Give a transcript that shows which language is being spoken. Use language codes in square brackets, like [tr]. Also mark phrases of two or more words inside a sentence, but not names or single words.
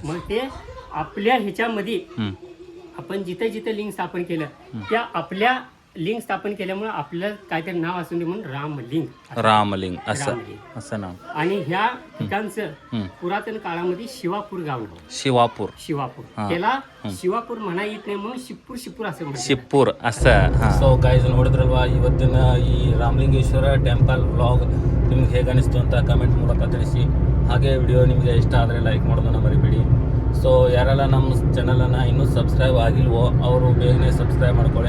[mr] मग ते आपल्या ह्याच्यामध्ये आपण जिथे जिथे लिंग स्थापन केलं त्या आपल्या लिंग स्थापन केल्यामुळे आपलं काहीतरी नाव असून दे म्हणून रामलिंग. रामलिंग असं रामलिंग. असं नाव. आणि ह्या ठिकाणचं पुरातन काळामध्ये शिवापूर गाव नाव. शिवापूर. शिवापूर त्याला शिवापूर म्हणा येत नाही म्हणून शिपूर असं म्हणतात. [kn] ಶಿಪ್ಪೂರ್ ಸೊ ಗೈಸ್ ನೋಡಿದ್ರಲ್ವಾ ಇವತ್ತಿನ ಈ ರಾಮಲಿಂಗೇಶ್ವರ [en] temple vlog [kn] ನಿಮ್ಗೆ ಹೇಗೆ ಅನಿಸ್ತು ಅಂತ ಕಮೆಂಟ್ ಮೂಲಕ ತಿಳಿಸಿ. ಹಾಗೆ ವಿಡಿಯೋ ನಿಮಗೆ ಇಷ್ಟ ಆದರೆ ಲೈಕ್ ಮಾಡೋದನ್ನು ಮರಿಬೇಡಿ. ಸೊ ಯಾರೆಲ್ಲ ನಮ್ಮ ಚಾನಲನ್ನು ಇನ್ನೂ ಸಬ್ಸ್ಕ್ರೈಬ್ ಆಗಿಲ್ವೋ ಅವರು ಬೇಗನೆ ಸಬ್ಸ್ಕ್ರೈಬ್ ಮಾಡ್ಕೊಳ್ಳಿ.